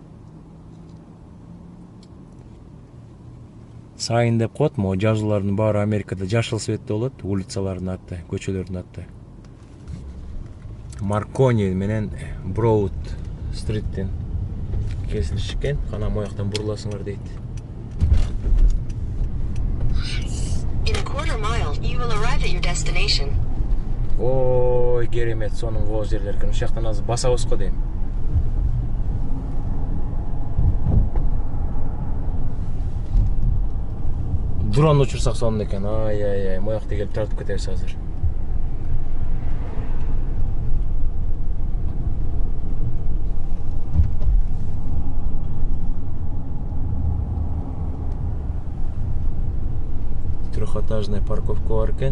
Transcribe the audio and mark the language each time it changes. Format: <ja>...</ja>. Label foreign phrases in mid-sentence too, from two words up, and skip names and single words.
<ky>Сайын деп коет, могу жазуулардын баары Америкада жашыл светте болот, улицалардын аты, көчөлөрдүн аты. Маркони менен Броуд стриттин кесилишкен, кана мояктан буруласыңар дейт.</ky> <en>In a quarter mile, you will arrive at your destination.</en> <ky>Ой, керемет, сонун кооз жерлер экен. Ушактан азыр басабыз го дейм. Дрон учурсак сонун экен. Ай, моякта келип тартып кетебиз азыр.</ky> <ru>Трехэтажная парковка</ru> <ky>бар экен.</ky>